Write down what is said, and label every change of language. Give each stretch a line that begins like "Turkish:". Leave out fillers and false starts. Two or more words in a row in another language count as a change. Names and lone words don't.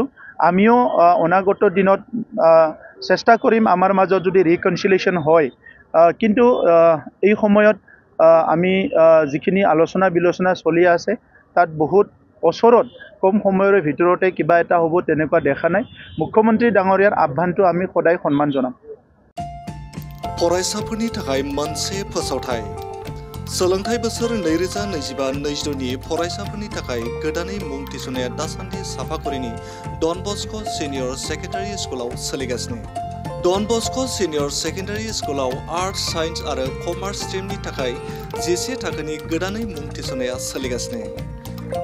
Assamese: আমিও অনাগত দিনত চেষ্টা কৰিম আমাৰ মাজত যদি ৰিকনচিলিয়েশ্যন হয়। কিন্তু এই সময়ত আমি যিখিনি আলোচনা বিলোচনা চলি আছে, তাত বহুত ওচৰত কম সময়ৰ ভিতৰতে কিবা এটা হ'ব তেনেকুৱা দেখা নাই। মুখ্যমন্ত্ৰী ডাঙৰীয়াৰ আহ্বানটো আমি সদায় সন্মান জনাম।
Bodo: फरायसाफोरनि थाखाय मोनसे फोसावथाय। सोलोंथाइ बोसोर 2025-26नि फरायसाफोरनि थाखाय गोदानै मुं थिसननाया दासान्दि साफागुरिनि डन बस्क' सिनियर सेकेन्डारि स्कुलाव सोलिगासिनो। डन बस्क' सिनियर सेकेन्डारि स्कुलाव
English: arts science
Bodo: आरो
English: commerce stream
Bodo: थाखाय 11 थाखोनि गोदानै मुं थिसननाया सोलिगासिनो।